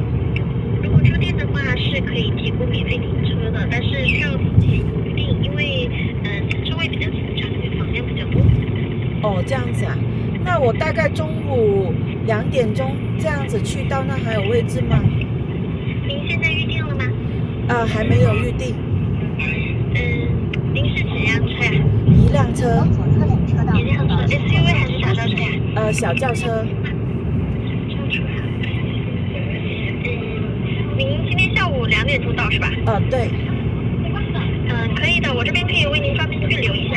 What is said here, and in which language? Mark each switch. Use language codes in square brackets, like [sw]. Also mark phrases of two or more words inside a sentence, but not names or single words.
[zh] 如果住店的话是可以提供免费停车的，但是需要自己预定，因为车位比较紧张，因为房间比较多。哦，这样子啊。那我大概中午 2点鐘這樣子去到那還有位置嗎？您現在預定了嗎？還沒有預定。您是幾輛車呀？一輛車。往左側2車道。一輛車 SUV 還是小轎車呀？小轎車。您今天下午2點鐘到是吧？對。可以的，我這邊可以為您方便預留一下。